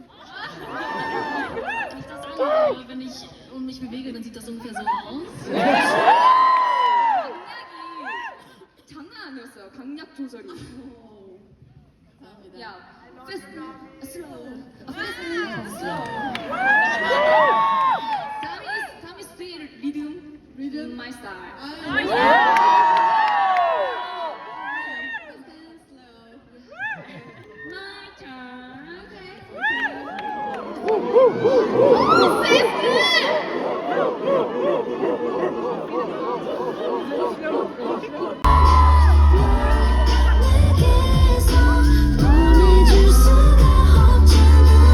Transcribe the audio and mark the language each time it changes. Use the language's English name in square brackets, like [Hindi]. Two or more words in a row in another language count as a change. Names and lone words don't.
[German] Wenn ich das anhöre, wenn ich mich bewege, dann sieht das ungefähr so aus. [Korean] 강약이 장난 아니었어요. 강약 조절이. 야, [English] fast, slow, fast, slow. Time is speed, rhythm, my style. My turn. [Korean] 내게서 보내줄 수가 없잖아.